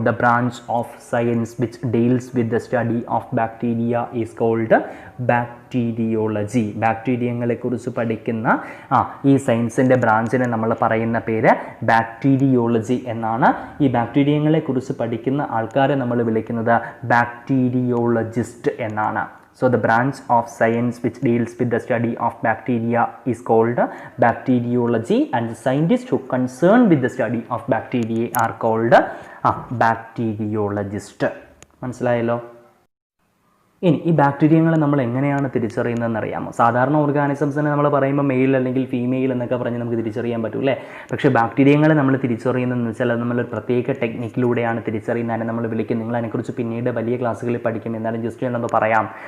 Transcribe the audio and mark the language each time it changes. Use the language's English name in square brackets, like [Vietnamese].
[English] The branch of science which deals with the study of bacteria is called bacteriology. [Malayalam] ബാക്ടീരിയങ്ങളെക്കുറിച്ച് പഠിക്കുന്ന ഈ സയൻസിൻ്റെ ബ്രാഞ്ചിനെ നമ്മൾ പറയുന്ന പേര് ബാക്ടീരിയോളജി എന്നാണ്. ഈ ബാക്ടീരിയങ്ങളെക്കുറിച്ച് പഠിക്കുന്ന ആൾക്കാരെ നമ്മൾ വിളിക്കുന്നത് ബാക്ടീരിയോളജിസ്റ്റ് എന്നാണ്. [English] So the branch of science which deals with the study of bacteria is called bacteriology, and the scientists who concerned with the study of bacteria are called bacteriologist. [Malayalam] മനസ്സിലായല്ലോ? ഇനി ഈ ബാക്ടീരിയകളെ നമ്മൾ എങ്ങനെയാണ് തിരിച്ചറിയുന്നതെന്ന് അറിയാമോ? സാധാരണ ഓർഗാനിസംസിനെ നമ്മൾ പറയുമ്പോൾ മെയിൽ അല്ലെങ്കിൽ ഫീമെയിൽ എന്നൊക്കെ പറഞ്ഞ് നമുക്ക് തിരിച്ചറിയാൻ പറ്റും അല്ലേ? പക്ഷേ ബാക്ടീരിയകളെ നമ്മൾ തിരിച്ചറിയുന്നതെന്ന് വെച്ചാൽ നമ്മൾ പ്രത്യേക ടെക്നിക്കിലൂടെയാണ് തിരിച്ചറിയുന്നതിനെ നമ്മൾ വിളിക്കുന്നത്. നിങ്ങൾ അതിനെക്കുറിച്ച് പിന്നീട് വലിയ ക്ലാസ്സുകളിൽ പഠിക്കും. എന്നാലും ജസ്റ്റ് ഞാനൊന്ന് പറയാം.